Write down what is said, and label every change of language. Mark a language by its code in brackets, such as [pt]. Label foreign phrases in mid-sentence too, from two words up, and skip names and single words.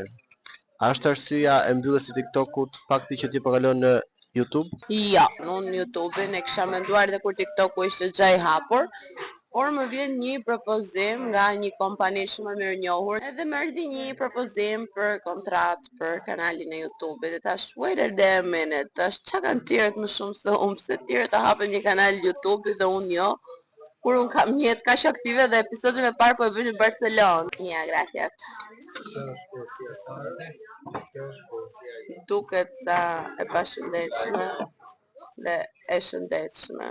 [sq] A është arsyeja e mbylljes së TikTokut fakti që ti po kalon në YouTube? Jo, unë YouTube-in e kisha menduar dhe kur TikToku ishte gjë i hapur, por më vjen një propozim nga një kompani shumë e mirënjohur, edhe më erdhi një propozim për kontratë për kanalin e YouTube-it. Dhe tash, [en] wait a minute, [sq] tash çka kanë tjerët më shumë se unë, pse tjerët ta hapen një kanal YouTube dhe unë jo? Kur unë kam një jetë kaq aktive dhe episodin e parë po e bëj në Barcelonë. Ja, gracias. Duket sa e pashëndetshme dhe e shëndetshme.